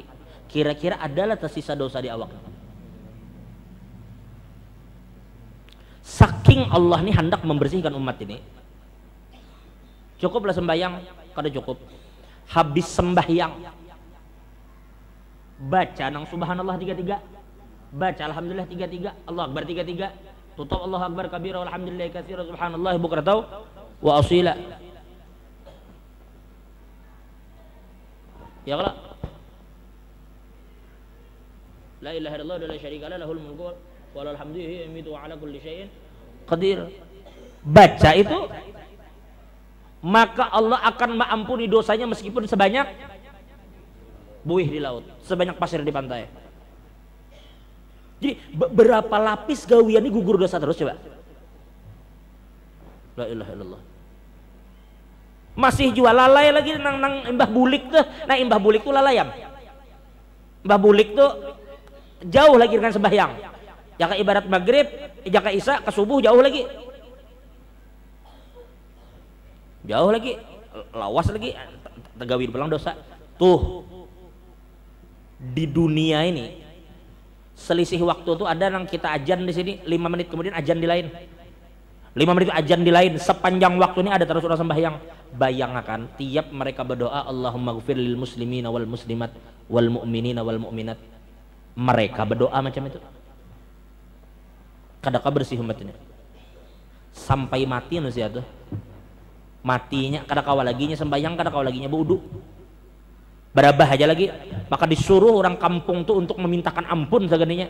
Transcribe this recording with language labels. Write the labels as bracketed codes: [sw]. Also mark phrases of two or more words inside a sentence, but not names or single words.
[bjn] Kira-kira adalah tersisa dosa di awak. Saking Allah ini hendak membersihkan umat ini. Cukuplah sembahyang, kada cukup. Habis sembahyang baca nang [ar] subhanallah 33, baca alhamdulillah 33, Allah akbar 33, tutup الله أكبر كبيرا والحمد لله كثيرا وسبحان الله بكرة وأصيلا. يا الله. لا إله إلا الله وحده لا شريك له له الملك وله الحمد يحيي وهو على كل شيء قدير. [id] Baca itu maka Allah akan mengampuni dosanya meskipun sebanyak buih di laut, sebanyak pasir di pantai. [bjn] Jadi berapa lapis gawian ini gugur dosa terus coba. [ar] لا إله إلا الله. [bjn] Masih jual lalai lagi nang imbah bulik tuh. Nah imbah bulik tuh lalayam. Imbah bulik tuh jauh lagi dengan sembahyang. Jaka ibarat maghrib, jaka isya ke subuh jauh lagi. Jauh lagi, lawas lagi, tegawi pulang dosa. Tuh di dunia ini selisih waktu tuh ada nang kita ajan di sini 5 menit kemudian ajan di lain. 5 menit ajan di lain, sepanjang waktu ini ada terus orang sembahyang. [id] Bayangkan tiap mereka berdoa [ar] اللهم اغفر للمسلمين والمسلمات والمؤمنين والمؤمنات. [bjn] Mereka berdoa macam itu. Kadang bersih umat ini. Sampai mati manusia tuh. Matinya kadang kawal laginya sembahyang, kadang kawal laginya berwudu. Berabah aja lagi. Maka disuruh orang kampung tuh untuk memintakan ampun seganinya.